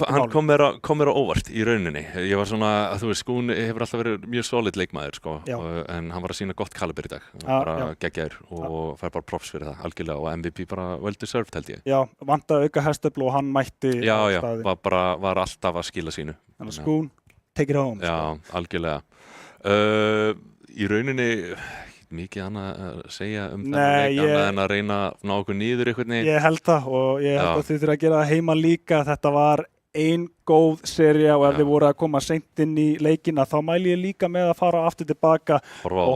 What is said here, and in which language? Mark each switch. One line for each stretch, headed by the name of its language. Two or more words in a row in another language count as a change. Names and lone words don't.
Icelandic: Hann kom mér á óvart í rauninni. Ég var svona, þú veist, Skún hefur alltaf verið mjög solid leikmaður, sko, en hann var að sýna gott kaliber í dag. Bara geggjaður og fær bara props fyrir það, algjörlega, og MVP bara
English: well deserved,
Icelandic: held ég. Já, vantaði auka hestöfl og hann mætti á staði. Var alltaf að skila sínu. Þannig Skún,
English: take it home.
Icelandic: Já, algjörlega. Í rauninni mikið annað að segja um þennan leik annað en að reyna að ná okkur niður einhvern veginn. Ég held það og ég held að þið þurfa að gera það heima líka. Þetta var ein góð sería og ef þið voru að koma seint inn í leikina þá mæli ég líka með að fara aftur tilbaka og